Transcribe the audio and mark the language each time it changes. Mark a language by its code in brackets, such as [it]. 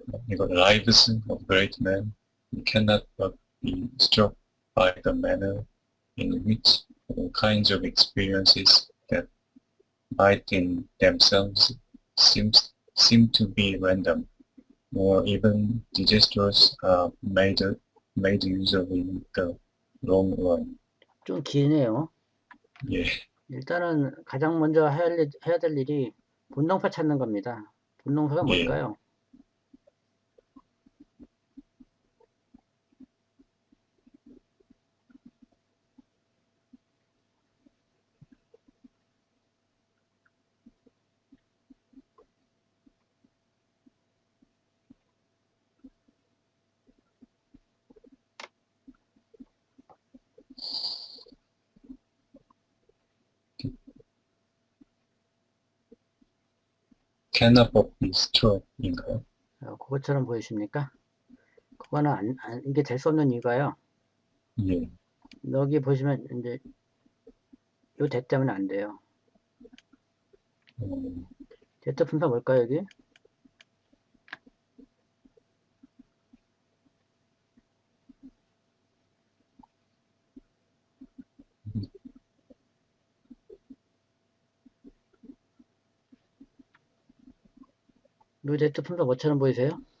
[ko] 이거 [en] lives of great men, we cannot but be struck by the manner in which all kinds of experiences that might in themselves seem to be random, or even disastrous, are made use of in the long run. [ko] 좀 기네요. 예. 일단은 가장 먼저 해야 될 일이 본동사 찾는 겁니다. 본동사가 예. 뭘까요? [en] cannot but be true [ko] 인가요? 그것처럼 보이십니까? 그거는 이게 될 수 없는 이유가요. 예. 여기 보시면 이제 요 대 때문에 안 돼요. 대트 분사 뭘까요, 여기? 요 대트 분사 뭐처럼 보이세요?